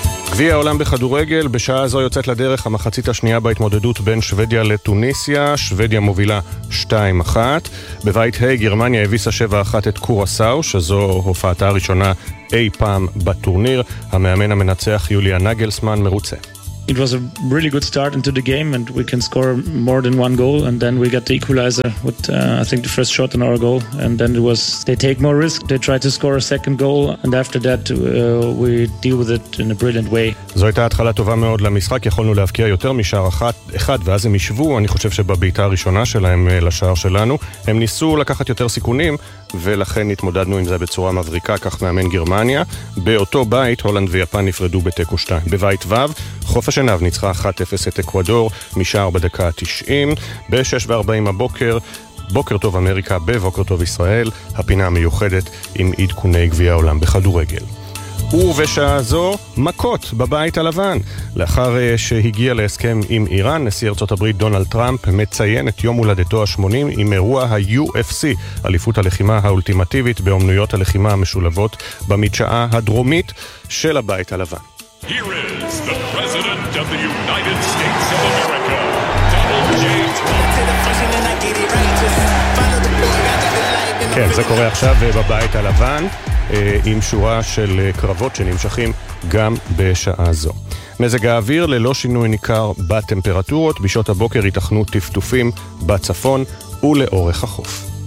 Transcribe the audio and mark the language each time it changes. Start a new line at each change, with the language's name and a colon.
Hebrew: גביע העולם בכדורגל, בשעה הזו יוצאת לדרך המחצית השנייה בהתמודדות בין שוודיה לטוניסיה. שוודיה מובילה 2-1. בבית ה' גרמניה הביסה 7-1 את קורסאו, שזו הופעתה הראשונה אי פעם בטורניר. המאמן המנצח יוליה נגלסמן מרוצה.
English: It was a really good start into the game and we can score more than one goal and then we got the equalizer with I think the first shot on our goal and then it was they take more risk they try to score a second goal and after that we deal with it in a brilliant way.
Hebrew: זו הייתה התחלה טובה מאוד למשחק, יכולנו להבקיע יותר משער אחד ואז הם ישבו. אני חושב שבביתה הראשונה שלהם לשער שלנו הם ניסו לקחת יותר סיכונים ולכן התמודדנו עם זה בצורה מבריקה, כך מאמן גרמניה. באותו בית הולנד ויפן נפרדו בתיקו 2. בבית וב חוף השנהב ניצחה 1-0 את אקוודור משער בדקה 90. ב-6:40 הבוקר, בוקר טוב אמריקה בבוקר טוב ישראל, הפינה המיוחדת עם עדכוני גביע העולם בכדורגל. ובשעה זו, מכות בבית הלבן. לאחר שהגיע להסכם עם איראן, נשיא ארצות הברית דונלד טראמפ מציין את יום הולדתו ה-80 עם אירוע ה-UFC, אליפות הלחימה האולטימטיבית באומנויות הלחימה המשולבות במדשאה הדרומית של הבית הלבן.
English: Here is the President of the United States of America, Donald J. Trump.
Hebrew: כן, זה קורה עכשיו בבית הלבן. עם שורה של קרבות שנמשכים גם בשעה זו. מזג האוויר ללא שינוי ניכר בטמפרטורות, בשעות הבוקר ייתכנו טפטופים בצפון ולאורך החוף.